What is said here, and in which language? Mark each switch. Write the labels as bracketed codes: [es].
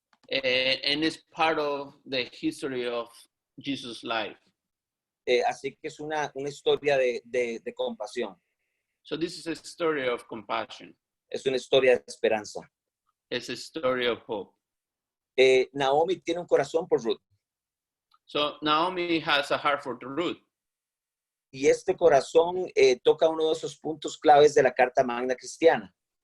[en] And it's part of the history of Jesus' life. [es] Así que es una historia de compasión. [en] So this is a story of compassion. [es] Es una historia de esperanza. [en] It's a story of hope. [es] Naomi tiene un corazón por Ruth. [en] So Naomi has a heart for Ruth. [es] Y este corazón toca uno de esos puntos claves de la Carta Magna Cristiana.